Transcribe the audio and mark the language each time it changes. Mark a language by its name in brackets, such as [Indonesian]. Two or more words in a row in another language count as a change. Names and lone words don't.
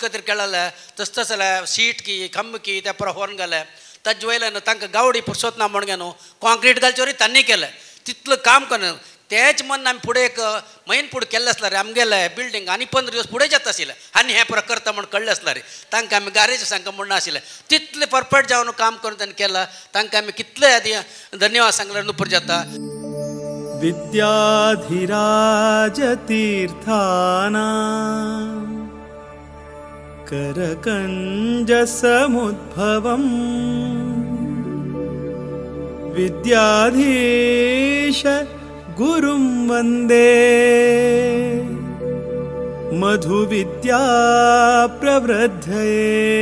[Konkani] खातीर केळ्ळे तस जाल्यार सीट की खंब की त्या पुरो व्हरून घाले ताजे वयल्यान तांकां गावडी पुरसोत ना म्हण न्हू कॉन्क्रीट घालचे तांणी केलें तितलें काम करना तेच मन आमी फुडें एक म्हयनो फुडें केल्लें आसल्यार आमगेले बिल्डींग आनी 15 दिवस फुडें जाता आशिल्लें आनी हें पुरो करता म्हण कळ्ळें आसल्यार तांकां आमी गारेज सांगता म्हण नाशिल्लें तितलें परफेक्ट जावन काम करून ताणें केलां तांकां आमी कितले धन्यवाद सांगल्यार नुपूर जाता [Sanskrit] विद्याधिराज तीर्थाना करकंज समुद्भवम् विद्याधीश गुरुं वन्दे मधुविद्या प्रवृद्धये